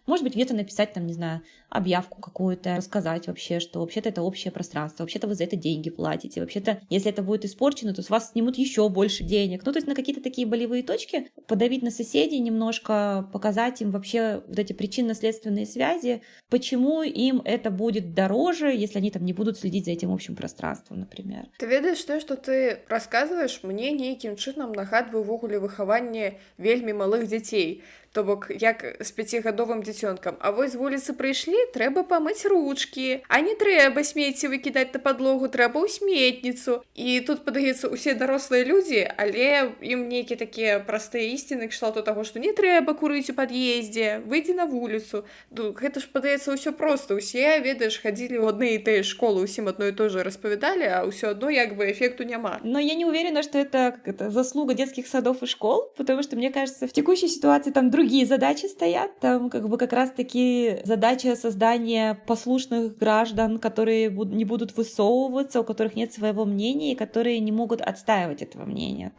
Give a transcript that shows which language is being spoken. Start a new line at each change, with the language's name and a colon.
Russian: Может быть, где-то написать там, не знаю, объявку какую-то, рассказать вообще, что вообще-то это общее пространство, вообще-то вы за это деньги платите, вообще-то, если это будет испорчено, то с вас снимут еще больше денег. Ну, то есть на какие-то такие болевые точки подавить на соседей немножко, показать им вообще вот эти причинно-следственные связи, почему им это будет дороже, если они там не будут следить за этим общим пространством, например.
Belarusian: Ты ведаеш тое, што ты расказваеш, мне нейкім чынам нагадвае ўвогуле выхаванне вельмі малых дзяцей. То бок, як з 5-гадовым дзіцёнкам. А вось з вуліцы прыйшлі, трэба памыць ручкі, а не трэба смецце смецце выкідаць на падлогу, трэба ў сметніцу. І тут, падаецца, усе дарослыя людзі, але ім нейкія такія простыя ісціны кшталту таго, што не трэба курыць у пад'ездзе, выйдзі на вуліцу. Гэта ж, падаецца, ўсё проста. Усе, ведаеш, хадзілі ў адны і тыя школы, усім адно і то же распавядалі, а ўсё адно як бы эффекту няма.
Russian: Но я не уверена, что это заслуга детских садов и школ, потому что, мне кажется, в текущей ситуации там другие задачи стоят. Там как раз-таки задача создания послушных граждан, которые не будут высовываться, у которых нет своего мнения и которые не могут отстаивать этого мнения.